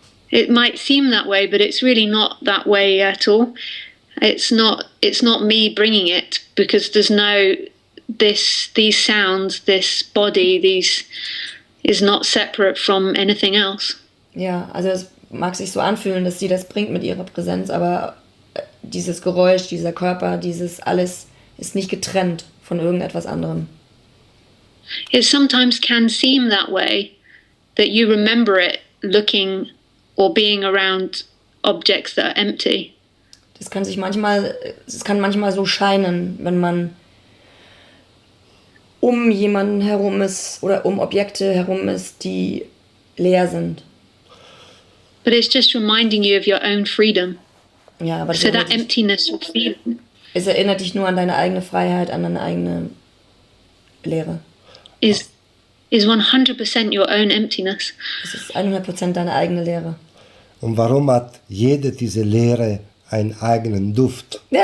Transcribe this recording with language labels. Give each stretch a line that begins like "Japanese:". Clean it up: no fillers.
English: It might seem that way, but it's really not that way at all. It's not me bringing it, because there's no these sounds, this body, these is not separate from anything else.
German: Ja, also es mag sich so anfühlen, dass sie das bringt mit ihrer Präsenz, aber dieses Geräusch, dieser Körper, dieses alles ist nicht getrennt von irgendetwas anderem.
English: It sometimes can seem that way, that you remember it looking or being around objects that are empty.
German: Es kann manchmal so scheinen, wenn man um jemanden herum ist oder um Objekte herum ist, die leer sind.
English: But it's just reminding you of your own freedom.
German: Ja, aber
English: So that emptiness will feel.
German: es erinnert dich nur an deine eigene Freiheit, an deine eigene Leere.
English: Is 100% your own emptiness.
German: Es ist 100% deine eigene Leere. Und warum hat jede diese Leere einen eigenen Duft?